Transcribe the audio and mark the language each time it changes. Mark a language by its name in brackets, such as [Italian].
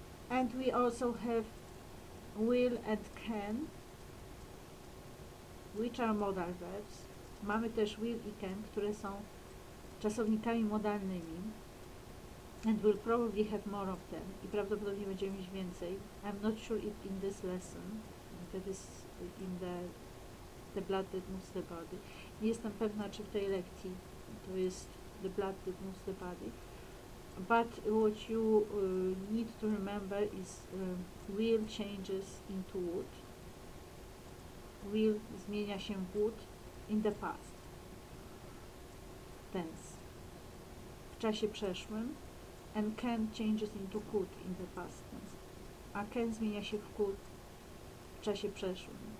[English] And we also have will and can, which are modal verbs. [Polish] Mamy też will i can, które są czasownikami modalnymi. [English] And we'll probably have more of them. [Polish] I prawdopodobnie będziemy mieć więcej. [English] I'm not sure if in this lesson, that is in the blood that moves the body. [Polish] Nie jestem pewna, czy w tej lekcji to jest [English] the blood that moves the body. But what you need to remember is will changes into would. Will [Polish] zmienia się w [English] would in the past tense, [Polish] w czasie przeszłym, [English] and can changes into could in the past tense, [Polish] a can zmienia się w could w czasie przeszłym.